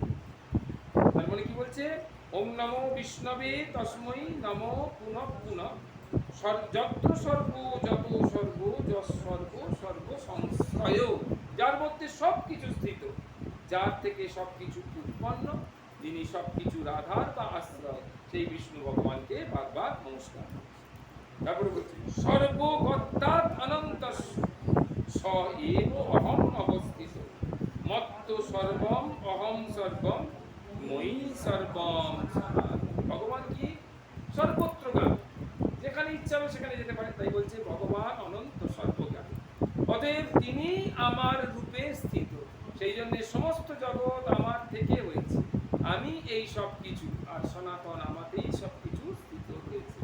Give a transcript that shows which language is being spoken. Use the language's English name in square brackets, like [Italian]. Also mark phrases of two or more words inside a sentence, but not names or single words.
[Bangla] তার মানে কি বলছে, [Sanskrit] ওম নমো বিষ্ণবে তস্মৈ নমো পুনঃ পুনঃ যত্র সর্ব যত সর্ব যৎসর্ব সর্ব সংস্থয়, [Bangla] যার মধ্যে সব কিছু স্থিত, যার থেকে সব কিছু উৎপন্ন, যিনি সব কিছুর আধার বা আশ্রয়, সেই বিষ্ণু ভগবানকে বারবার নমস্কার। তারপরে বলছি [Sanskrit] সর্বগত্তাৎ অনন্তস্য স এব অহম অবস্থিত মত্ত সর্বম অহম সর্বম মই সর্বম। [Bangla] ভগবান কি সর্বত্রগামী, যেখানে ইচ্ছা হবে সেখানে যেতে পারে, তাই বলছে ভগবান অনন্ত সর্বজ্ঞানী। অতএব তিনি আমার রূপে স্থিত, সেই জন্য সমস্ত জগৎ আমার থেকে হয়েছে, আমি এই সব কিছু, আর সনাতন আমাতেই সব কিছু স্থিত হয়েছে।